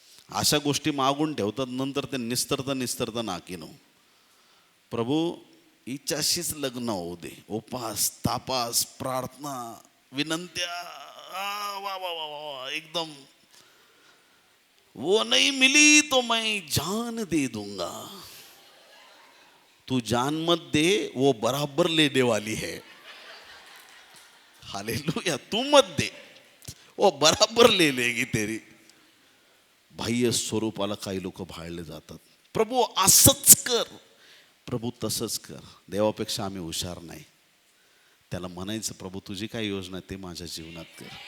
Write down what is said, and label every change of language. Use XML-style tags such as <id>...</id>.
<mr>अशा गोष्टी मागून ठेवतात, नंतर ते निस्तरता नाकीनो. प्रभू हिच्याशीच लग्न होऊ दे. उपास, तापास, प्रार्थना, विनंत्या, वा वा वा वा, एकदम.</mr> <hi>वो नहीं मिली तो मैं जान दे दूंगा. तू जान मत दे, वो बराबर लेने वाली है. हालेलुया. तू मत दे, वो बराबर ले लेगी तेरी.</hi> <mr>बाह्य स्वरूपाला काही लोक भाळले जातात. प्रभू असंच कर, प्रभू तसंच कर. देवापेक्षा आम्ही हुशार नाही. त्याला म्हणायचं, प्रभू तुझी काय योजना आहे ते माझ्या जीवनात कर.</mr>